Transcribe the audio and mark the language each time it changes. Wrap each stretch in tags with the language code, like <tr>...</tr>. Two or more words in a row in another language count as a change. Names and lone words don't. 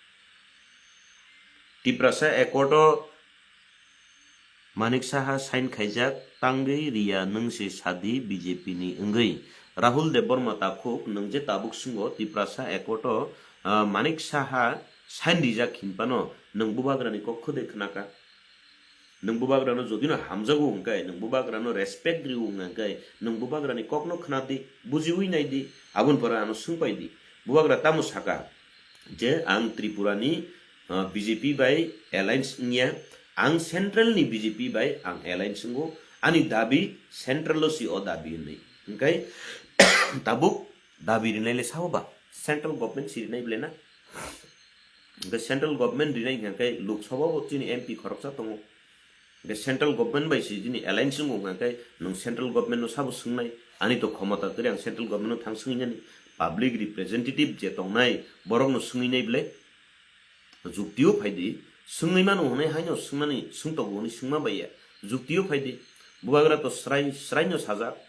<trp>টিপ্রাসা একট মানিক সাহা সাইন খাইজাক তাঙ্গৈ রিয়া নংসে সাদি বিজেপি নি ওঙ্গৈ রাহুল দেববর্মা তাখুক নংজে তাবুক সুঙ্গ টিপ্রাসা একট মানিক সাহা সাইন রিজাক খিনপানো নং বুবাগ্রানি কক্ষ দেখনাকা nung bubagrano jodino hamjago hungkai nung bubagrano respect ri hungkai nung bubagrani kokno khnadi bujiui nai di abun pora ano sungpai di bubagra tamu saka je ang tripurani BJP by alliance nya ang central ni BJP by ang alliance ngo ani dabi central lo si o dabi nei hungkai tabuk dabi rinai le saoba</trp> <en>central government</en> <trp>si rinai blena</trp> <en>the central government</en> <trp>rinai hungkai lok sabha chini MP khoroksa tongo</trp> <en>the central government</en> <trp>by sijini alliance ngo ngakai nung</trp> <en>central government</en> <trp>no sabu sungnai ani to khomata kri ang</trp> <en>central government</en> <trp>no thangsung ni</trp> <en>public representative</en> <trp>je tongnai borok no sungi nei ble juktiyo phaidi sungai manu hone haino sungmani sungto goni sungma baiya juktiyo phaidi buagra to srai no saja</trp>